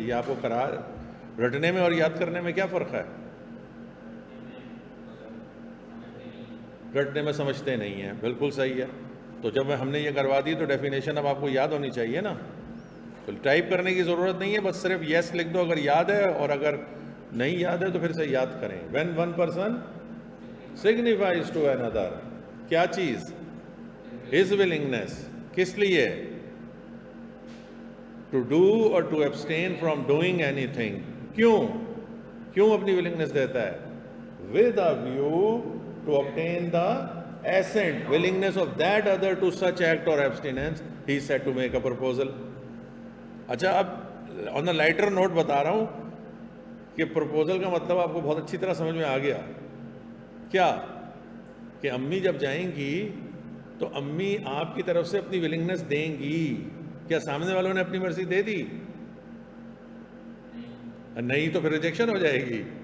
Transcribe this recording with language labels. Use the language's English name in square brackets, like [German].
[Urdu] یہ آپ کو رٹنے میں اور یاد کرنے میں کیا فرق ہے؟ رٹنے میں سمجھتے نہیں ہیں، بالکل صحیح ہے. تو جب ہم نے یہ کروا دی تو ڈیفینیشن اب آپ کو یاد ہونی چاہیے نا. ٹائپ کرنے کی ضرورت نہیں ہے، بس صرف یس لکھ دو اگر یاد ہے، اور اگر نہیں یاد ہے تو پھر سے یاد کریں. [English] when one person signifies to another [Urdu] کیا چیز؟ [English] his willingness. [Urdu] کس لیے؟ [English] to do or to abstain from doing anything. [Urdu] کیوں اپنی willingness دیتا ہے؟ [English] with a view to obtain the assent, willingness of that other to such act or abstinence, he is said to make a proposal. [Urdu] اچھا، اب [English] on a lighter note [Urdu] بتا رہا ہوں کہ پروپوزل کا مطلب آپ کو بہت اچھی طرح سمجھ میں آ گیا. کیا؟ کہ امی جب جائیں گی تو امی آپ کی طرف سے اپنی willingness دیں گی. کیا سامنے والوں نے اپنی مرضی دے دی؟ نہیں تو پھر ریجیکشن ہو جائے گی.